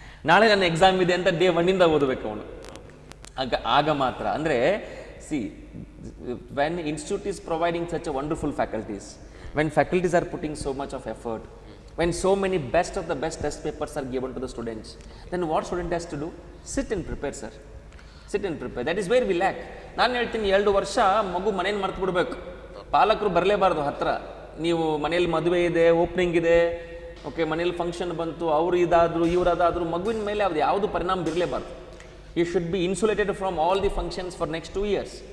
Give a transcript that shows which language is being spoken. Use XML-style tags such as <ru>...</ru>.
<kn>ನಾಳೆ ನನ್ನ ಎಕ್ಸಾಮ್ ಇದೆ ಅಂತ ಡೇ 1 ಓದಬೇಕು ಅವನು. ಆಗ ಮಾತ್ರ. ಅಂದರೆ C,</kn> <en>When institute is providing such a wonderful faculties, when faculties are putting so much of effort, when so many best of the best test papers are given to the students, then what student has to do? Sit and prepare, sir. Sit and prepare. That is where we lack.</en> <kn>ನಾನು ಹೇಳ್ತೀನಿ, 2 ವರ್ಷ ಮಗು ಮನೇಲಿ ಮರ್ತು ಬಿಡಬೇಕು, ಪಾಲಕರು ಬರಲೇಬಾರ್ದು ಹತ್ರ. ನೀವು ಮನೇಲಿ ಮದುವೆ ಇದೆ, ಓಪನಿಂಗ್ ಇದೆ, ಓಕೆ, ಮನೇಲಿ ಫಂಕ್ಷನ್ ಬಂತು, ಅವರು ಇದಾದ್ರು ಇವರದಾದ್ರು, ಮಗುವಿನ ಮೇಲೆ ಅದು ಯಾವುದು ಪರಿಣಾಮ ಬೀರಲೇಬಾರ್ದು.</kn> <en>You should be insulated from all the functions for next 2 years.</en>